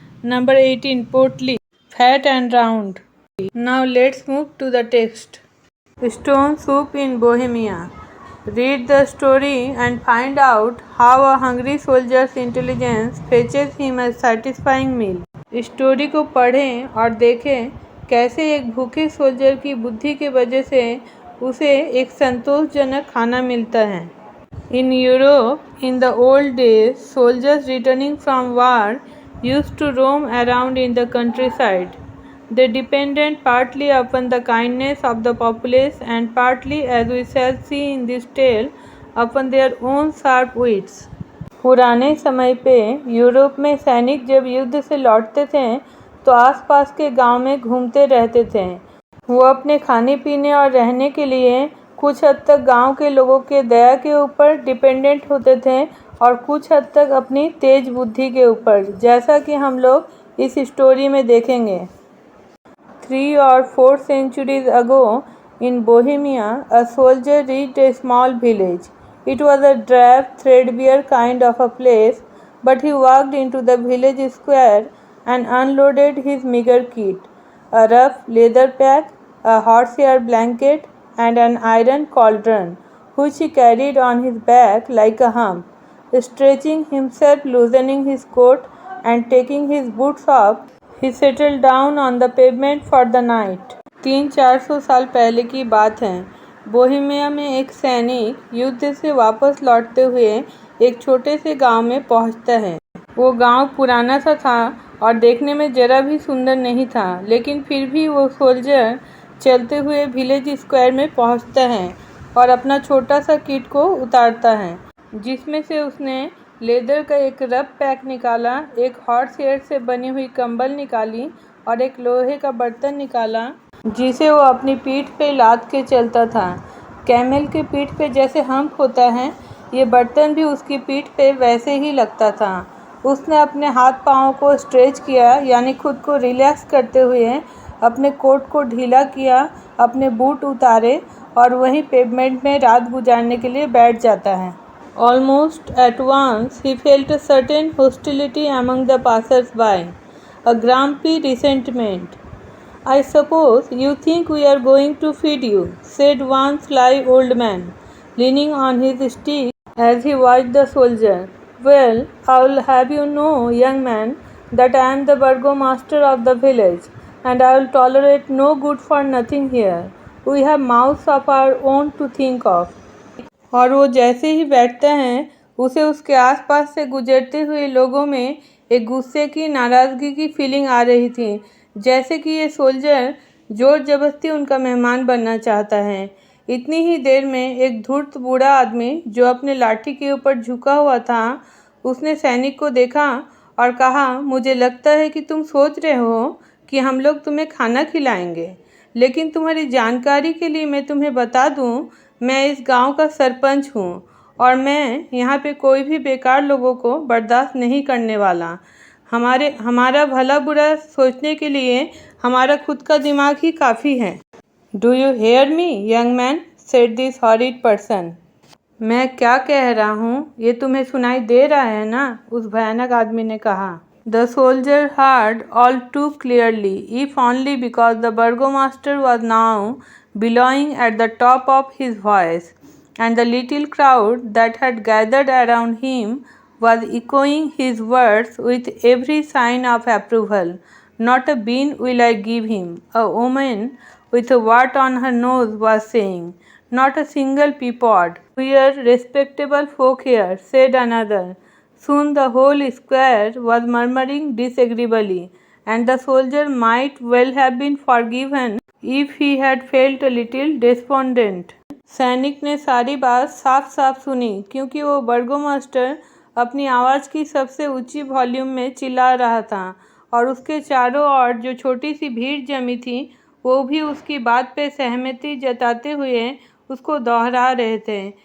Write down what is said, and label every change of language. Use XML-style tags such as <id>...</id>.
<en>Number 18. Portly, fat and round. Now let's move to the text. Stone Soup in Bohemia. Read the story and find out how a hungry soldier's intelligence fetches him a satisfying meal.</en> <hi>Story को पढ़ें और देखें कैसे एक भूखे soldier की बुद्धि के वजह से उसे एक संतोषजनक खाना मिलता है.</hi> <en>In Europe, in the old days, soldiers returning from war used to roam around in the countryside. They depended partly upon the kindness of the populace and partly, as we shall see in this tale, upon their own sharp wits.</en> <hi>पुराने समय पे Europe में सैनिक जब युद्ध से लौटते थे तो आसपास के गांव में घूमते रहते थे. वो अपने खाने पीने और रहने के लिए कुछ हद तक गांव के लोगों के दया के ऊपर डिपेंडेंट होते थे और कुछ हद तक अपनी तेज बुद्धि के ऊपर, जैसा कि हम लोग इस स्टोरी में देखेंगे.</hi> <en>3 or 4 centuries ago, in Bohemia, a soldier reached a small village. It was a drab, threadbare kind of a place, but he walked into the village square and unloaded his meager kit, a rough leather pack, a horsehair blanket, and an iron cauldron, which he carried on his back like a hump. Stretching himself, loosening his coat, and taking his boots off, he settled down on the pavement for the night.</en> <hi>300-400 साल पहले की बात है. Bohemia में एक सैनिक युद्ध से वापस लौटते हुए एक छोटे से गांव में पहुंचता है. वो गांव पुराना सा था और देखने में जरा भी सुंदर नहीं था, लेकिन फिर भी वो सोल्जर चलते हुए विलेज स्क्वायर में पहुंचता है और अपना छोटा सा किट को उतारता है, जिसमें से उसने लेदर का एक रफ पैक निकाला, एक हॉर्स हेयर से बनी हुई कंबल निकाली और एक लोहे का बर्तन निकाला जिसे वो अपनी पीठ पे लाद के चलता था. कैमल के पीठ पे जैसे हम्प होता है, ये बर्तन भी उसकी पीठ पे वैसे ही लगता था. उसने अपने हाथ पाँव को स्ट्रेच किया, यानी खुद को रिलैक्स करते हुए अपने कोट को ढीला किया, अपने बूट उतारे और वहीं पेवमेंट में रात गुजारने के लिए बैठ जाता है.</hi> <en>Almost at once he felt a certain hostility among the passers-by, a grumpy resentment. "I suppose you think we are going to feed you," said one sly old man, leaning on his stick as he watched the soldier. "Well, I'll have you know, young man, that I am the burgomaster of the village, and I will tolerate no good for nothing here. We have mouths of our own to think of."</en> <hi>और वो जैसे ही बैठता है उसे उसके आसपास से गुजरते हुए लोगों में एक गुस्से की, नाराज़गी की फीलिंग आ रही थी, जैसे कि ये सोल्जर जोर जबरदस्ती उनका मेहमान बनना चाहता है. इतनी ही देर में एक धूर्त बूढ़ा आदमी जो अपने लाठी के ऊपर झुका हुआ था, उसने सैनिक को देखा और कहा, मुझे लगता है कि तुम सोच रहे हो कि हम लोग तुम्हें खाना खिलाएंगे, लेकिन तुम्हारी जानकारी के लिए मैं तुम्हें बता दूं, मैं इस गांव का सरपंच हूं और मैं यहाँ पे कोई भी बेकार लोगों को बर्दाश्त नहीं करने वाला। हमारा भला बुरा सोचने के लिए हमारा खुद का दिमाग ही काफ़ी है।</hi> <en>Do you hear me young man, said this horrid person.</en> <hi>मैं क्या कह रहा हूँ ये तुम्हें सुनाई दे रहा है ना, उस भयानक आदमी ने कहा।</hi> <en>The soldier heard all too clearly, if only because the burgomaster was now bellowing at the top of his voice, and the little crowd that had gathered around him was echoing his words with every sign of approval. Not a bean will I give him, a woman with a wart on her nose was saying. Not a single peapod. We are respectable folk here, said another. Soon the whole square was murmuring disagreeably, and the soldier might well have been forgiven if he had felt a little despondent.</en> <hi>सैनिक ने सारी बात साफ साफ सुनी, क्योंकि वो बर्गोमास्टर अपनी आवाज़ की सबसे ऊंची वॉल्यूम में चिल्ला रहा था और उसके चारों ओर जो छोटी सी भीड़ जमी थी वो भी उसकी बात पे सहमति जताते हुए उसको दोहरा रहे थे।</hi>